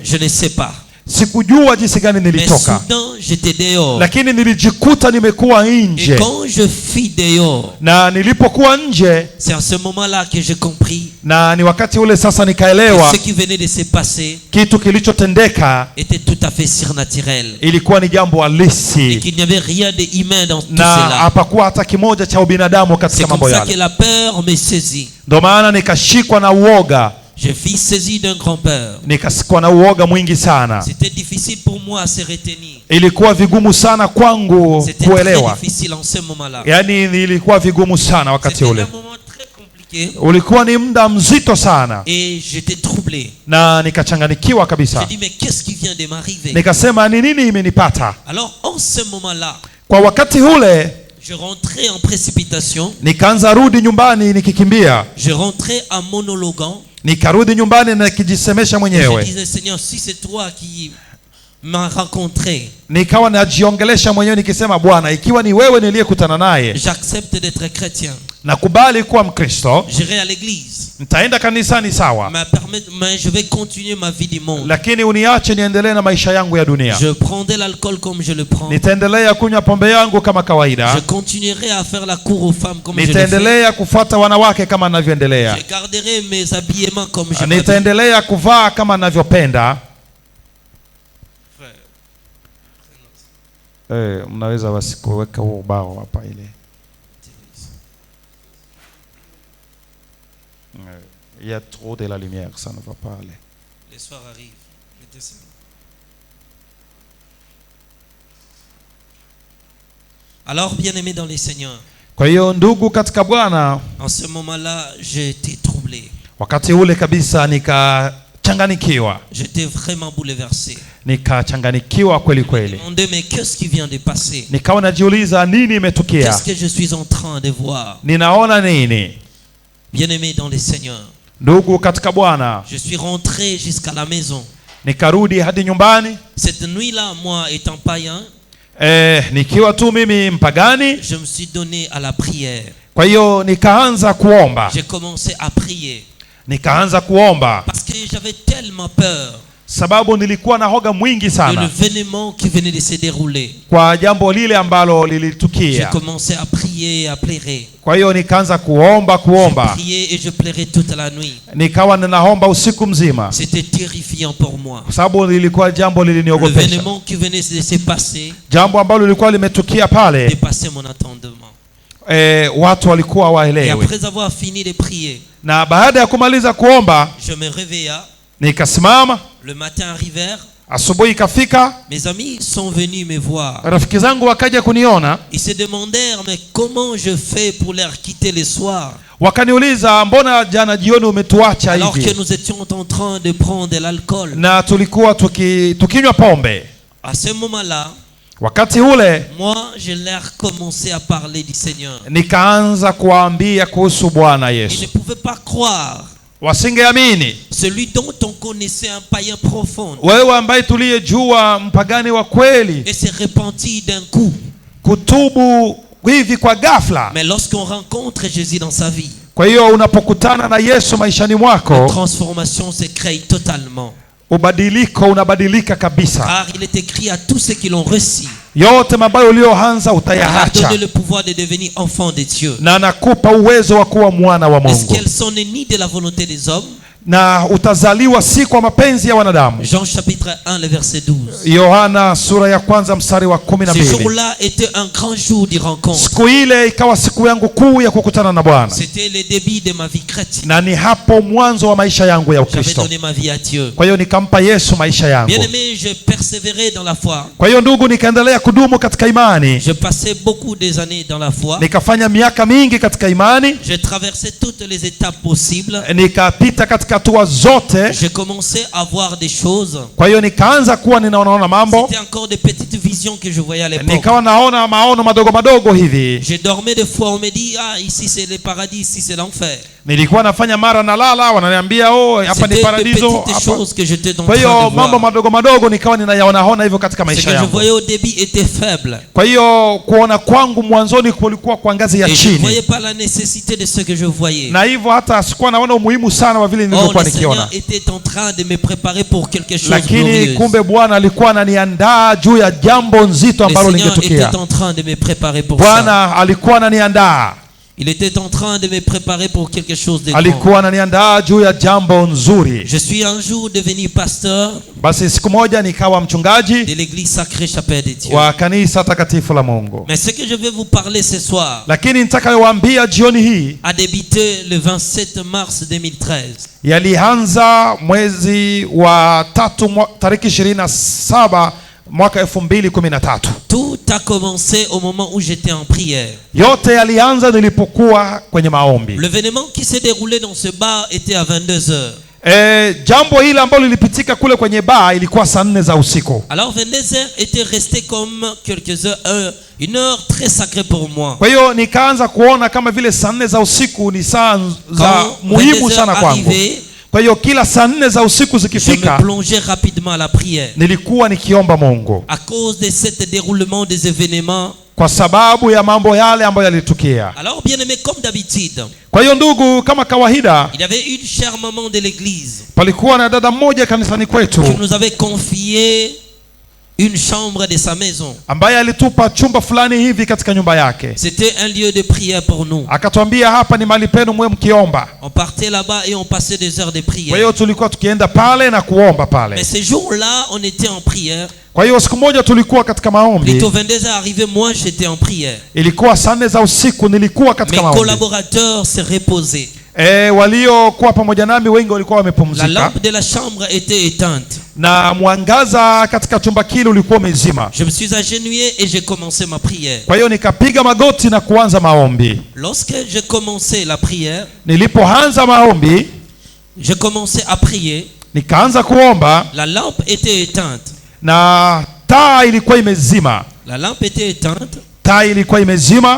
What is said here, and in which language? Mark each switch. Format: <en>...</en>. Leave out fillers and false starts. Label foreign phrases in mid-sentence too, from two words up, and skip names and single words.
<fr>je ne sais pas.</fr> <sw>sikujua jinsi gani</sw> <fr>Mais</fr> <sw>nilitoka.</sw> <fr>soudain, j'étais dehors.</fr> <sw>Lakini nilijikuta nimekuwa</sw> <fr>Et</fr> <sw>nje.</sw> <fr>quand je fus dehors,</fr> <sw>Na nilipokuwa nje,</sw> <fr>c'est à ce moment-là que j'ai compris</fr> <sw>na ni wakati ule sasa</sw> <fr>que</fr> <sw>nikaelewa</sw> <fr>ce qui venait de se passer</fr> <sw>kitu kilichotendeka</sw> <fr>était tout à fait surnaturel.</fr> <sw>ilikuwa ni jambo</sw> <fr>Et</fr> <sw>halisi,</sw> <fr>qu'il n'y avait rien d'humain dans tout</fr> <sw>na</sw> <fr>cela.</fr> <sw>hapakuwa hata kimoja cha ubinadamu</sw> <fr>C'est</fr> <sw>katika</sw> <fr>comme</fr> <sw>mambo</sw> <fr>ça que</fr> <sw>yale.</sw> <fr>la peur me saisit.</fr> <sw>Ndio maana nikashikwa na uoga,</sw> <fr>Je fus saisi d'un grand peur.</fr> <sw>nikasikwa na uoga mwingi sana.</sw> <fr>C'était difficile pour moi à se retenir.</fr> <sw>Ilikuwa vigumu sana kwangu</sw> <fr>C'était très</fr> <sw>kuelewa,</sw> <fr>difficile en ce moment-là.</fr> <sw>yaani ilikuwa vigumu sana wakati</sw> <fr>C'était</fr> <sw>ule.</sw> <fr>un moment très compliqué</fr> <sw>Ulikuwa ni muda mzito sana,</sw> <fr>et j'étais troublé.</fr> <sw>na nikachanganikiwa</sw> <fr>J'ai</fr> <sw>kabisa.</sw> <fr>dit, mais qu'est-ce qui vient de m'arriver?</fr> <sw>Nikasema ni nini imenipata?</sw> <fr>Alors, en ce moment-là,</fr> <sw>Kwa wakati ule</sw> <fr>je rentrais en précipitation.</fr> <sw>nikaanza rudi nyumbani nikikimbia.</sw> <fr>Je rentrais en monologuant.</fr> <sw>Nikarudi nyumbani na nikijisemesha</sw> <fr>Je</fr> <sw>mwenyewe,</sw> <fr>disais, Seigneur, si c'est toi qui m'as rencontré,</fr> <sw>nikawa najiongelesha mwenyewe nikisema, Bwana, ikiwa ni wewe niliyekutana naye,</sw> <fr>j'accepte d'être chrétien.</fr> <sw>nakubali kuwa Mkristo,</sw> <fr>J'irai à l'église.</fr> <sw>nitaenda kanisani sawa,</sw> <fr>Mais je vais continuer ma vie du monde.</fr> <sw>lakini uniache niendelee na maisha yangu ya dunia.</sw> <fr>Je prendrai l'alcool comme je le prends.</fr> <sw>Nitaendelea kunywa pombe yangu kama kawaida.</sw> <fr>Je continuerai à faire la cour aux femmes comme je le fais.</fr> <sw>Nitaendelea kufuata wanawake kama ninavyoendelea.</sw> <fr>Je garderai mes habillements comme je m'habille.</fr> <sw>Nitaendelea kuvaa kama ninavyopenda. Mnaweza basi kuweka huo ubao hapa ile.</sw> <fr>Il y a trop de la lumière, ça ne va pas aller. Le soir arrive. Mettez ça. Alors, bien-aimé dans les Seigneurs,</fr> <sw>Kwa hiyo ndugu katika Bwana,</sw> <fr>en ce moment-là, j'ai été troublé.</fr> <sw>wakati ule kabisa nikachanganikiwa.</sw> <fr>J'étais vraiment bouleversé.</fr> <sw>Nikachanganikiwa kweli</sw> <fr>Je me</fr> <sw>kweli.</sw> <fr>demandais, mais qu'est-ce qui vient de passer?</fr> <sw>Nikawa najiuliza nini imetukia?</sw> <fr>Qu'est-ce que je suis en train de voir?</fr> <sw>Ninaona nini?</sw> <fr>Bien-aimé dans les Seigneurs,</fr> <sw>Ndugu katika Bwana,</sw> <fr>je suis rentré jusqu'à la maison.</fr> <sw>nikarudi hadi nyumbani.</sw> <fr>Cette nuit-là, moi étant païen,</fr> <sw>Nikiwa tu mimi mpagani.</sw> <fr>je me suis donné à la prière.</fr> <sw>Kwa hiyo nikaanza kuomba.</sw> <fr>J'ai commencé à prier</fr> <sw>Nikaanza kuomba</sw> <fr>parce que j'avais tellement peur</fr> <sw>sababu nilikuwa na hoga mwingi</sw> <fr>de</fr> <sw>sana</sw> <fr>l'événement qui venait de se dérouler.</fr> <sw>kwa jambo lile ambalo</sw> <fr>J'ai</fr> <sw>lilitukia.</sw> <fr>commencé à prier et à pleurer.</fr> <sw>Kwa hiyo nikaanza kuomba</sw> <fr>Je priais et je pleurais toute la nuit.</fr> <sw>nikawa ninaomba usiku mzima</sw> <fr>C'était terrifiant pour moi.</fr> <sw>kwa sababu lilikuwa jambo liliniogopesha,</sw> <fr>L'événement qui venait de se passer</fr> <sw>jambo ambalo lilikuwa limetukia pale.</sw> <fr>dépassait mon entendement.</fr> <sw>Watu walikuwa</sw> <fr>Et</fr> <sw>waelewi,</sw> <fr>après avoir fini de prier,</fr> <sw>na baada ya kumaliza kuomba</sw> <fr>je me réveilla.</fr> <sw>nikasimama.</sw> <fr>Le matin arrivèrent.</fr> <sw>Asubuhi ikafika,</sw> <fr>Mes amis sont venus me voir.</fr> <sw>rafiki zangu wakaja kuniona,</sw> <fr>Ils se demandèrent, mais comment je fais pour leur quitter le soir</fr> <sw>wakaniuliza, mbona jana jioni umetuacha</sw> <fr>alors que</fr> <sw>hivi?</sw> <fr>nous étions en train de prendre de l'alcool?</fr> <sw>Na tulikuwa tukinywa pombe.</sw> <fr>À ce moment-là,</fr> <sw>Wakati ule</sw> <fr>moi, je leur commençais à parler du Seigneur.</fr> <sw>nikaanza kuwaambia kuhusu Bwana</sw> <fr>Ils ne</fr> <sw>Yesu.</sw> <fr>pouvaient pas croire.</fr> <sw>Wasingeamini.</sw> <fr>Celui dont on connaissait un païen profond</fr> <sw>Wewe ambaye tuliyejua mpagani wa kweli</sw> <fr>et s'est repenti d'un coup.</fr> <sw>kutubu hivi kwa ghafla.</sw> <fr>Mais lorsqu'on rencontre Jésus dans sa vie,</fr> <sw>Kwa hiyo unapokutana na Yesu maishani</sw> <fr>la</fr> <sw>mwako,</sw> <fr>transformation se crée totalement.</fr> <sw>ubadiliko unabadilika kabisa.</sw> <fr>Car il est écrit à tous ceux qui l'ont reçu,</fr> <sw>Yote mabayo ulioanza</sw> <fr>il a</fr> <sw>utayaacha,</sw> <fr>donné le pouvoir de devenir enfant de Dieu.</fr> <sw>na anakupa uwezo wa kuwa mwana wa</sw> <fr>Est-ce</fr> <sw>Mungu,</sw> <fr>qu'elles sont nées de la volonté des hommes?</fr> <sw>na utazaliwa si kwa mapenzi ya wanadamu.</sw> <fr>Jean chapitre 1, le verset 12.</fr> <sw>Yohana sura ya kwanza mstari wa</sw> <fr>Ce</fr> <sw>12.</sw> <fr>jour-là était un grand jour de rencontre.</fr> <sw>Siku ile ikawa siku yangu kuu ya kukutana na Bwana,</sw> <fr>C'était le début de ma vie chrétienne.</fr> <sw>na ni hapo mwanzo wa maisha yangu ya</sw> <fr>J'avais</fr> <sw>Ukristo.</sw> <fr>donné ma vie à Dieu.</fr> <sw>Kwa hiyo nikampa Yesu maisha yangu.</sw> <fr>Bien-aimé, je persévérais dans la foi.</fr> <sw>Kwa hiyo ndugu, nikaendelea kudumu katika imani,</sw> <fr>Je passais beaucoup des années dans la foi.</fr> <sw>nikafanya miaka mingi katika imani,</sw> <fr>J'ai traversé toutes les étapes possibles.</fr> <sw>nikapita katika hatua zote.</sw> <fr>J'ai commencé à voir des choses.</fr> <sw>Kwa hiyo nikaanza kuwa ninaona mambo,</sw> <fr>C'était encore des petites visions que je voyais à l'époque.</fr> <sw>nikawa naona maono madogo madogo hivi.</sw> <fr>Je dormais des fois, on me dit, ah, ici c'est le paradis, ici c'est l'enfer.</fr> <sw>Nilikuwa nafanya mara na lala, wananiambia oh, hapa ni</sw> <fr>C'était des</fr> <sw>paradiso</sw> <fr>petites</fr> <sw>hapa.</sw> <fr>choses que j'étais en</fr> <sw>Kwa</sw> <fr>train de</fr> <sw>hiyo mambo</sw> <fr>voir.</fr> <sw>madogo madogo nikawa ninayaona hivyo katika</sw> <fr>Ce</fr> <sw>maisha</sw> <fr>que je</fr> <sw>yangu.</sw> <fr>voyais au début était faible.</fr> <sw>Kwa hiyo kuona kwangu mwanzoni kulikuwa kwa ngazi ya</sw> <fr>Et je ne voyais</fr> <sw>chini,</sw> <fr>pas la nécessité de ce que je voyais.</fr> <sw>na hivyo hata sikuwa naona umuhimu sana wa vile</sw> <fr>Or,</fr> <sw>nilivyokuwa</sw> <fr>le Seigneur</fr> <sw>nikiona.</sw> <fr>était en train de me préparer pour quelque chose de</fr> <sw>Lakini</sw> <fr>glorieux.</fr> <sw>kumbe Bwana alikuwa ananiandaa juu ya jambo nzito</sw> <fr>Le</fr> <sw>ambalo</sw> <fr>Seigneur</fr> <sw>lingetukia.</sw> <fr>était en train de me préparer pour ça.</fr> <sw>Bwana alikuwa ananiandaa,</sw> <fr>Il était en train de me préparer pour quelque chose de grand.</fr> <sw>alikuwa ananiandaa juu ya jambo nzuri.</sw> <fr>Je suis un jour devenu pasteur</fr> <sw>Basi siku moja nikawa mchungaji</sw> <fr>de l'église sacrée Chapelle de Dieu.</fr> <sw>wa kanisa takatifu la Mungu.</sw> <fr>Mais ce que je vais vous parler ce soir</fr> <sw>Lakini nitakayowaambia jioni hii</sw> <fr>a débuté le 27 mars 2013.</fr> <sw>yalianza mwezi wa tatu tariki 27 mwaka 2013.</sw> <fr>Tout a commencé au moment où j'étais en prière.</fr> <sw>Yote yalianza nilipokuwa kwenye maombi.</sw> <fr>L'événement qui s'est déroulé dans ce bar était à 22 heures.</fr> <sw>Jambo hili ambalo lilipitika kule kwenye baa ilikuwa saa 4 za usiku.</sw> <fr>Alors 22 heures était resté comme quelques heures, une heure très sacrée pour moi.</fr> <sw>Kwa hiyo nikaanza kuona kama vile saa 4 za usiku ni saa za</sw> <fr>Quand</fr> <sw>muhimu</sw> <fr>22</fr> <sw>sana</sw> <fr>heures</fr> <sw>kwangu.</sw> <fr>arrivaient,</fr> <sw>Kwa hiyo kila saa 4 za usiku</sw> <fr>je me</fr> <sw>zikifika,</sw> <fr>plongeais rapidement à la prière.</fr> <sw>nilikuwa nikiomba Mungu</sw> <fr>À cause de cet déroulement des événements.</fr> <sw>kwa sababu ya mambo yale ambayo yalitukia.</sw> <fr>Alors bien aimé, comme d'habitude,</fr> <sw>Kwa hiyo ndugu, kama kawaida,</sw> <fr>il y avait une chère maman de l'église</fr> <sw>palikuwa na dada mmoja kanisani kwetu</sw> <fr>qui nous avait confié une chambre de sa maison.</fr> <sw>ambaye alitupa chumba fulani hivi katika nyumba yake.</sw> <fr>C'était un lieu de prière pour nous.</fr> <sw>Akatwambia hapa ni mahali penu mwe mkiomba.</sw> <fr>On partait là-bas et on passait des heures de</fr> <sw>Kwa</sw> <fr>prière.</fr> <sw>hiyo tulikuwa tukienda pale na kuomba pale.</sw> <fr>Mais ce jour-là, on était en prière.</fr> <sw>Kwa hiyo siku moja tulikuwa katika maombi,</sw> <fr>Plutôt 22 heures arrivé, moi j'étais en prière.</fr> <sw>ilikuwa saa 4 za usiku, nilikuwa katika</sw> <fr>Mes</fr> <sw>maombi.</sw> <fr>collaborateurs se reposaient.</fr> <sw>Waliokuwa pamoja nami wengi walikuwa</sw> <fr>La</fr> <sw>wamepumzika,</sw> <fr>lampe de la chambre était éteinte.</fr> <sw>na mwangaza katika chumba kile ulikuwa umezima.</sw> <fr>Je me suis agenouillé et j'ai commencé ma prière.</fr> <sw>Kwa hiyo nikapiga magoti na kuanza maombi.</sw> <fr>Lorsque j'ai commencé la prière,</fr> <sw>Nilipoanza maombi,</sw> <fr>j'ai commencé à prier.</fr> <sw>nikaanza kuomba</sw> <fr>La lampe était éteinte.</fr> <sw>na taa ilikuwa imezima.</sw> <fr>La lampe était éteinte</fr> <sw>Taa ilikuwa imezima</sw>